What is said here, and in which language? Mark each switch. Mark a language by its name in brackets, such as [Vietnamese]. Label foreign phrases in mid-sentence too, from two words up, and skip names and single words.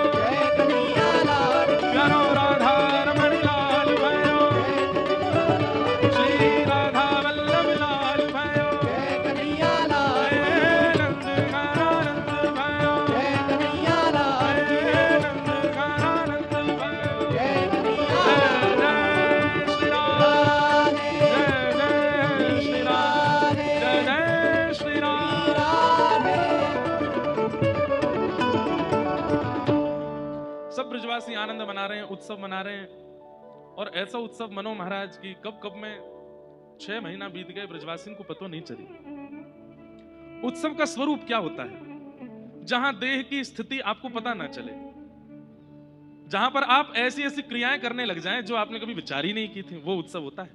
[Hindi] जय कन्हैया लाल की, [Braj] प्यारो राधा रमण लाल भयो, श्री राधा वल्लभ लाल भयो, [Hindi] जय कन्हैया लाल की, [Braj] हे नंद घरानंद भयो, [Hindi] जय कन्हैया लाल की, [Braj] हे नंद घरानंद भयो, [Hindi] जय कन्हैया जय जय श्री राम, राधे जय जय श्री राम, जय जय श्री राम। राधे। सब ब्रजवासी आनंद मना रहे हैं, उत्सव मना रहे हैं, और ऐसा उत्सव मनो महाराज की कब कब में 6 महीना बीत गए, ब्रजवासियों को पता नहीं चली। उत्सव का स्वरूप क्या होता है? जहां देह की स्थिति आपको पता ना चले, जहां पर आप ऐसी ऐसी क्रियाएं करने लग जाएं जो आपने कभी विचार ही नहीं की थी, वो उत्सव होता है।